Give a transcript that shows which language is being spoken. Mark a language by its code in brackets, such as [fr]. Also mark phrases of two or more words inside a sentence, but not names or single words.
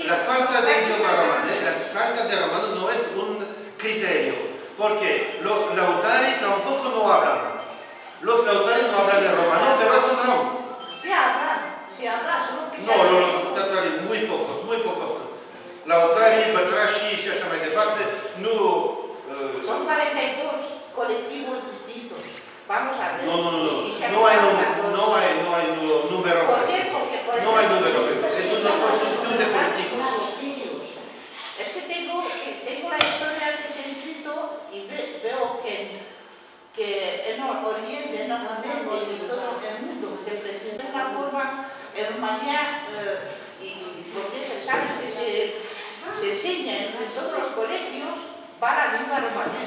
[es] La falta de idioma romanés, la falta de romano no es un criterio, porque los lautari tampoco no hablan. Los lautari no hablan de romano, pero son rom. Sí hablan, solo que No, los lautari muy pocos. [ro] Lautari, Batrashi, și așa mai departe, nu... [es] Son 42 colectivos distintos. Vamos a ver. No. Y se No hay apuntan todos. número. ¿Por qué? Porque No hay número. Es una construcción de políticos. Es que tengo la historia que se ha escrito y veo que en Oriente, en Occidente y en todo el mundo se presenta de una forma en Rumanía y porque se sabe que se enseña en todos los colegios para la lengua romanés.